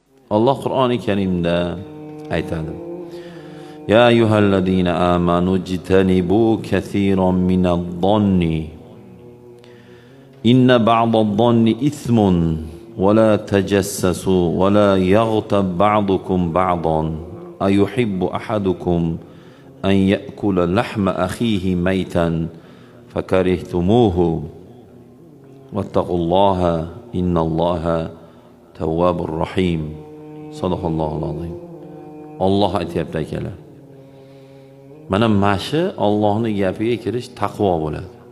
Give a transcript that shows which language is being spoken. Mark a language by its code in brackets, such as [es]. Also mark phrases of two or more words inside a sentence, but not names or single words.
[uz] Alloh Qur'oni Karimda aytadi: [ar] يا أيها الذين آمنوا اجتنبوا كثيرا من الظن إن بعض الظن إثم ولا تجسسوا ولا يغتب بعضكم بعضا أيحب أحدكم أن يأكل لحم أخيه ميتا فكرهتموه واتقوا الله إن الله تواب رحيم. صدق الله العظيم. [uz] Alloh aytayapti akalar. Mana mashi Allohning gapiga kirish taqvo bo'ladi.